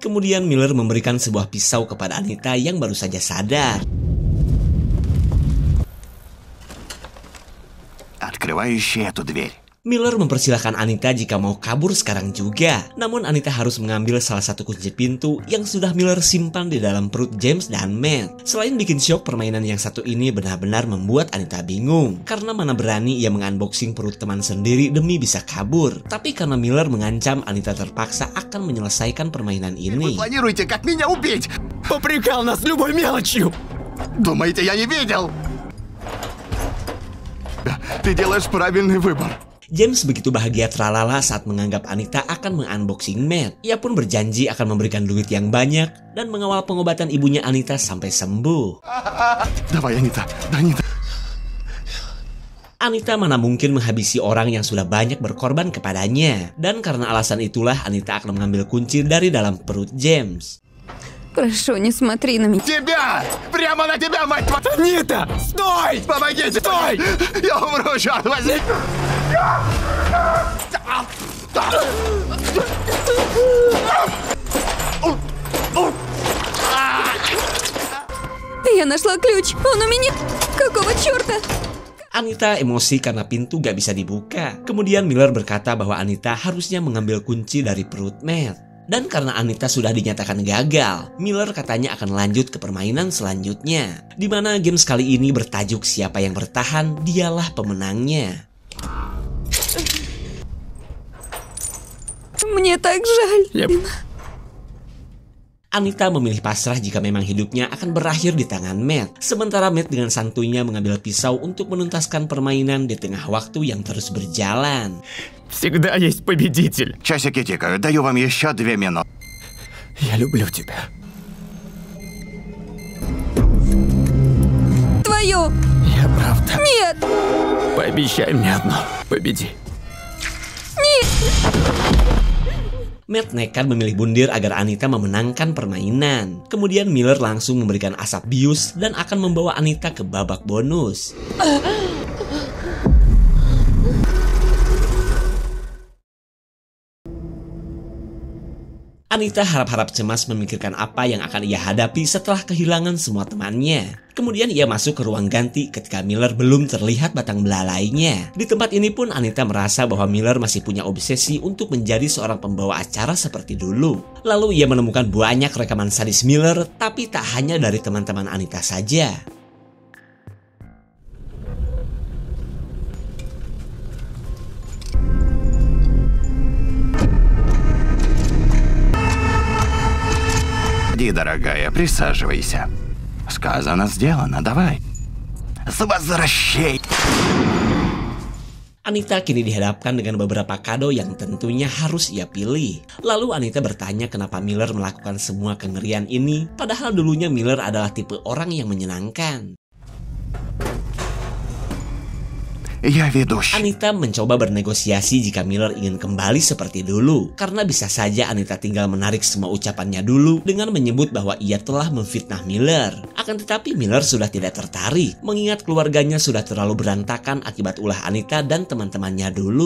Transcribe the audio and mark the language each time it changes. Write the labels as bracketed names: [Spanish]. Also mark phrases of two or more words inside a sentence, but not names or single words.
[Indonesian] Kemudian Miller memberikan sebuah pisau kepada Anita yang baru saja sadar. [Russian] Открывающий эту дверь. [Indonesian] Miller mempersilahkan Anita jika mau kabur sekarang juga. Namun Anita harus mengambil salah satu kunci pintu yang sudah Miller simpan di dalam perut James dan Matt. Selain bikin syok, permainan yang satu ini benar-benar membuat Anita bingung. Karena mana berani ia mengunboxing perut teman sendiri demi bisa kabur. Tapi karena Miller mengancam, Anita terpaksa akan menyelesaikan permainan [Russian] Вы [Indonesian] ini. [Russian] планируете как меня убить? Попрекал нас любой мелочью! Думаете, я не видел? Ты делаешь правильный выбор. [Indonesian] James begitu bahagia tralala saat menganggap Anita akan mengunboxing Matt. Ia pun berjanji akan memberikan duit yang banyak dan mengawal pengobatan ibunya Anita sampai sembuh. [Russian] Давай, Анита, Анита. [Indonesian] Anita mana mungkin menghabisi orang yang sudah banyak berkorban kepadanya. Dan karena alasan itulah Anita akan mengambil kunci dari dalam perut James. [Russian] Прошу, не смотри на меня. Тебя! Прямо на тебя, мать твою! Анита! Стой! Помогите! Стой! Я умру, черт возьми! Я нашла ключ. Он у меня. Какого черта? [Indonesian] Anita emosi karena pintu gak bisa dibuka. Kemudian Miller berkata bahwa Anita harusnya mengambil kunci dari perut Matt. Dan karena Anita sudah dinyatakan gagal, Miller katanya akan lanjut ke permainan selanjutnya, di mana game kali ini bertajuk siapa yang bertahan dialah pemenangnya. [Russian] Мне так жаль. Yep. [Indonesian] Anita memilih pasrah jika memang hidupnya akan berakhir di tangan Matt, sementara Matt dengan santuinya mengambil pisau untuk menuntaskan permainan di tengah waktu yang terus berjalan. [Russian] Всегда есть победитель. Часики тикают, даю вам еще 2 минуты. Я люблю тебя. Твою! Я правда. Нет! Пообещай мне одно. Победи. [Indonesian] Matt nekat memilih bundir agar Anita memenangkan permainan. Kemudian Miller langsung memberikan asap bius dan akan membawa Anita ke babak bonus. Anita harap-harap cemas memikirkan apa yang akan ia hadapi setelah kehilangan semua temannya. Kemudian ia masuk ke ruang ganti ketika Miller belum terlihat batang belalainya. Di tempat ini pun Anita merasa bahwa Miller masih punya obsesi untuk menjadi seorang pembawa acara seperti dulu. Lalu ia menemukan banyak rekaman sadis Miller, tapi tak hanya dari teman-teman Anita saja. [Russian] Иди, дорогая, присаживайся. Сказано, сделано, давай. С возвращением! [Indonesian] Anita kini dihadapkan dengan beberapa kado yang tentunya harus ia pilih. Lalu Anita bertanya kenapa Miller melakukan semua kengerian ini, padahal dulunya Miller adalah tipe orang yang menyenangkan. [Russian] Я ведущий. [Indonesian] Anita mencoba bernegosiasi jika Miller ingin kembali seperti dulu, karena bisa saja Anita tinggal menarik semua ucapannya dulu dengan menyebut bahwa ia telah memfitnah Miller. Akan tetapi Miller sudah tidak tertarik, mengingat keluarganya sudah terlalu berantakan akibat ulah Anita dan teman-temannya dulu.